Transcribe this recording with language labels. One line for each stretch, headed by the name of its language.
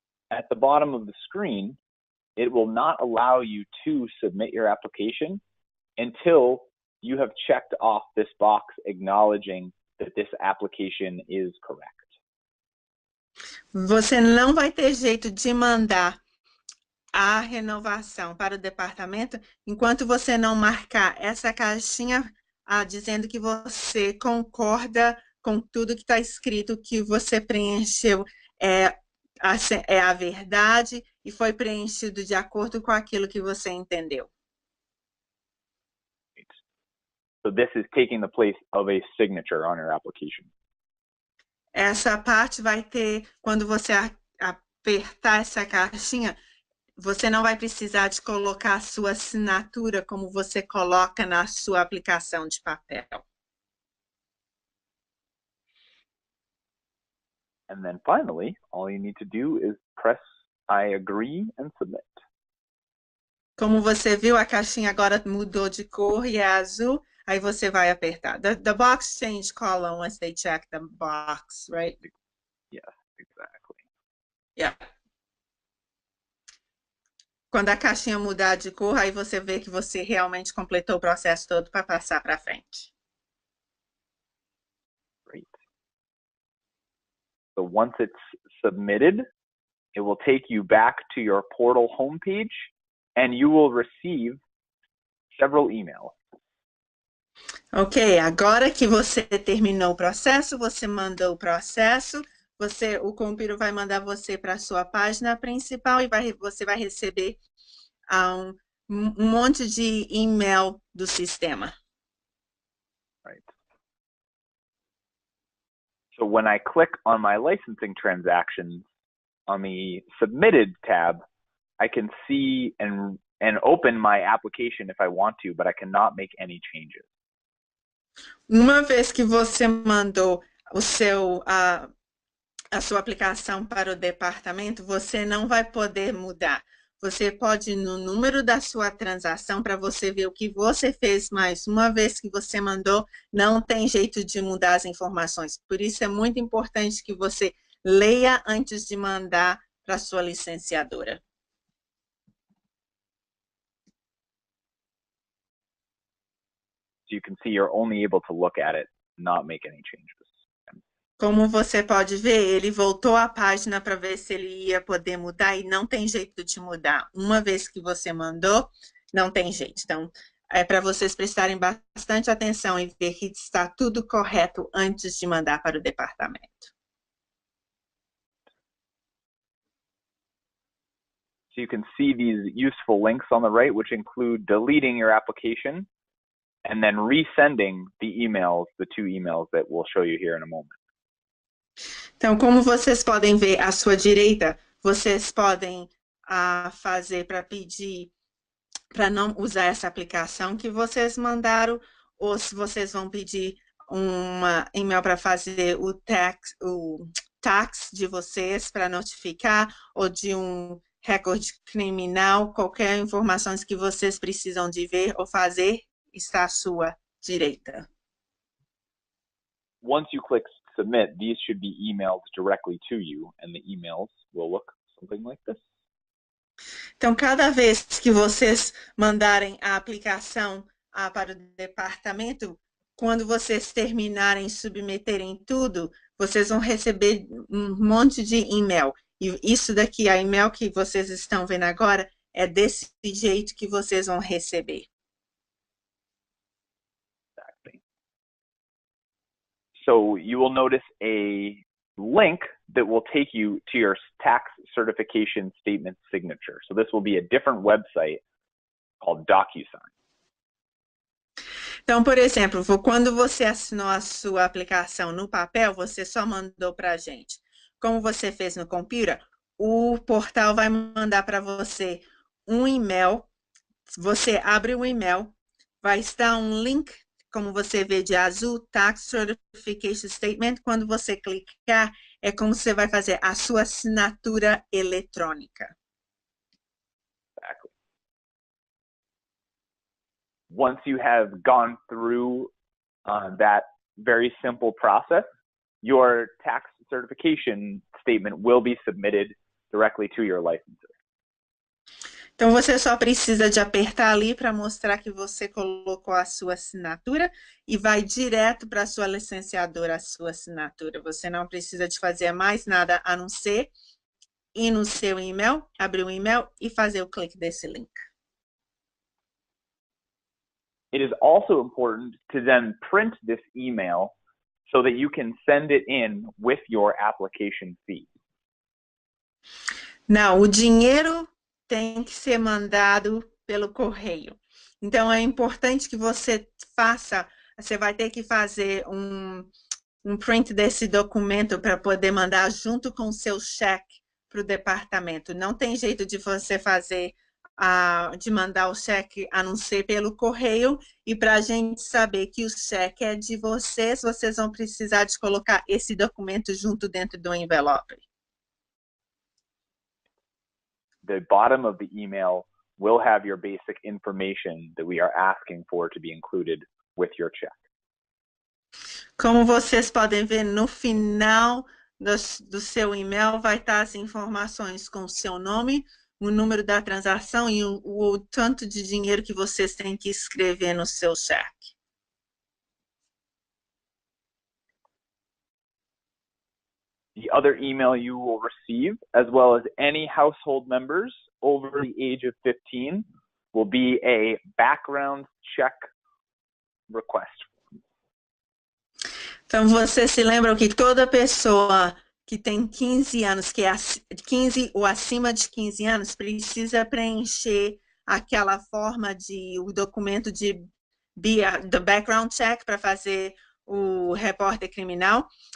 English: At the bottom of the screen, it will not allow you to submit your application until you have checked off this box acknowledging that this application is correct.
Portuguese: Você não vai ter jeito de mandar a renovação para o departamento enquanto você não marcar essa caixinha dizendo que você concorda com tudo que está escrito, que você preencheu é a verdade e foi preenchido de acordo com aquilo que você entendeu.
English: So this is taking the place of a signature on your application.
Portuguese: Essa parte vai ter, quando você apertar essa caixinha, você não vai precisar de colocar a sua assinatura como você coloca na sua aplicação de papel.
English: And then finally, all you need to do is press I agree and submit.
Portuguese: Como você viu, a caixinha agora mudou de cor e é azul. Aí você vai apertar.
English: The box changed color once they check the box, right? Yes, exactly. Yeah.
Portuguese: Quando a caixinha mudar de cor, aí você vê que você realmente completou o processo todo para passar para frente.
English: Great. So once it's submitted, it will take you back to your portal homepage and you will receive several emails.
Portuguese: Ok, agora que você terminou o processo, você mandou o processo, o computer vai mandar você para a sua página principal e você vai receber um monte de e-mail do sistema.
English: Right. So when I click on my licensing transactions on the submitted tab, I can see and open my application if I want to, but I cannot make any changes.
Portuguese: Uma vez que você mandou a sua aplicação para o departamento, você não vai poder mudar. Você pode ir no número da sua transação para você ver o que você fez, mas uma vez que você mandou, não tem jeito de mudar as informações. Por isso é muito importante que você leia antes de mandar para a sua licenciadora.
English: So you can see you're only able to look at it, not make any changes.
Portuguese: Como você pode ver, ele voltou à página para ver se ele ia poder mudar e não tem jeito de mudar. Uma vez que você mandou, não tem jeito. Então, é para vocês prestarem bastante atenção e ver que está tudo correto antes de mandar para o departamento.
English: So you can see these useful links on the right, which include deleting your application and then resending the emails, the 2 emails that we'll show you here in a moment.
Portuguese: Então, como vocês podem ver à sua direita, vocês podem fazer para pedir para não usar essa aplicação que vocês mandaram, ou se vocês vão pedir uma e-mail para fazer o tax de vocês, para notificar, ou de um recorde criminal, qualquer informação que vocês precisam de ver ou fazer, está à sua direita.
English: Once you click submit, these should be emailed directly to you, and the emails will look something like this.
Portuguese: Então, cada vez que vocês mandarem a aplicação para o departamento, quando vocês terminarem, submeterem tudo, vocês vão receber um monte de e-mail. E isso daqui, a e-mail que vocês estão vendo agora, é desse jeito que vocês vão receber.
English: Exactly. So you will notice a link that will take you to your tax certification statement signature. So this will be a different website called DocuSign.
Portuguese: Então, por exemplo, quando você assinou a sua aplicação no papel, você só mandou para a gente. Como você fez no computer, o portal vai mandar para você um e-mail. Você abre o e-mail, vai estar um link, como você vê de azul, Tax Certification Statement. Quando você clicar, é como você vai fazer a sua assinatura eletrônica.
English: Exactly. Once you have gone through that very simple process, your tax certification statement will be submitted directly to your licensor.
Portuguese: Então, você só precisa de apertar ali para mostrar que você colocou a sua assinatura e vai direto para a sua licenciadora a sua assinatura. Você não precisa de fazer mais nada a não ser ir no seu e-mail, abrir o e-mail e fazer o clique desse link.
English: It is also important to then print this email so that you can send it in with your application fee.
Portuguese: Não, o dinheiro tem que ser mandado pelo correio. Então, é importante que você faça, você vai ter que fazer um print desse documento para poder mandar junto com o seu cheque para o departamento. Não tem jeito de você fazer, de mandar o cheque a não ser pelo correio, e para a gente saber que o cheque é de vocês, vocês vão precisar de colocar esse documento junto dentro do envelope.
English: The bottom of the email will have your basic information that we are asking for to be included with your check.
Portuguese: Como vocês podem ver, no final do seu e-mail vai estar as informações com o seu nome, o número da transação e o tanto de dinheiro que vocês têm que escrever no seu cheque.
English: The other email you will receive, as well as any household members over the age of 15, will be a background check request.
Portuguese: Então, vocês se lembram que toda pessoa que tem 15 anos, que é 15 ou acima de 15 anos, precisa preencher aquela forma o documento do background check para fazer o repórter criminal.